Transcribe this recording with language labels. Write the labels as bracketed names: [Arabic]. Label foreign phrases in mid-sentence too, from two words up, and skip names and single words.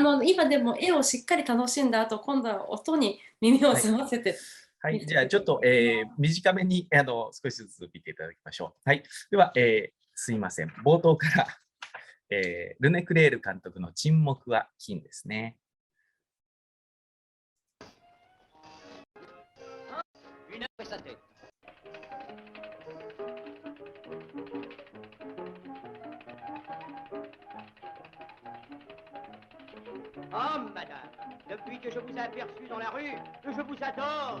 [Japanese] 今でも絵をしっかり楽しんだ後、今度は音に耳をはい。澄ませてはい、見せじゃあちょっと、ていただきます。短めに少しずつ見ていただきましょう。はい、では、すいません。冒頭から、ルネ・クレール監督の沈黙は金ですね。 [French] Ah, madame, depuis que je vous ai aperçu dans la rue, je vous adore.